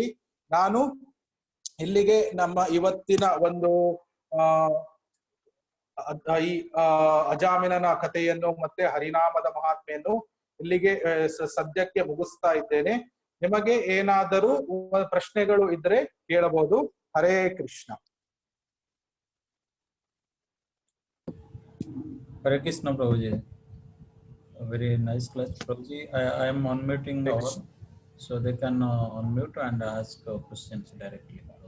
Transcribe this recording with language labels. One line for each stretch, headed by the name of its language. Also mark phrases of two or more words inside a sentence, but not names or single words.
Kannada: ನಾನು ಇಲ್ಲಿಗೆ ನಮ್ಮ ಇವತ್ತಿನ ಒಂದು ಈ ಅಜಾಮಿಲನ ಕಥೆಯನ್ನು ಮತ್ತೆ ಹರಿನಾಮದ ಮಹಾತ್ಮೆಯನ್ನು ಇಲ್ಲಿಗೆ ಸದ್ಯಕ್ಕೆ ಮುಗಿಸ್ತಾ ಇದ್ದೇನೆ. ನಿಮಗೆ ಏನಾದರೂ ಪ್ರಶ್ನೆಗಳು ಇದ್ರೆ ಕೇಳಬಹುದು. ಹರೇ ಕೃಷ್ಣ.
English: Hare Krishna, Prabhuji. A very nice class, Prabhuji. I am unmuting all, so they can unmute and ask questions directly.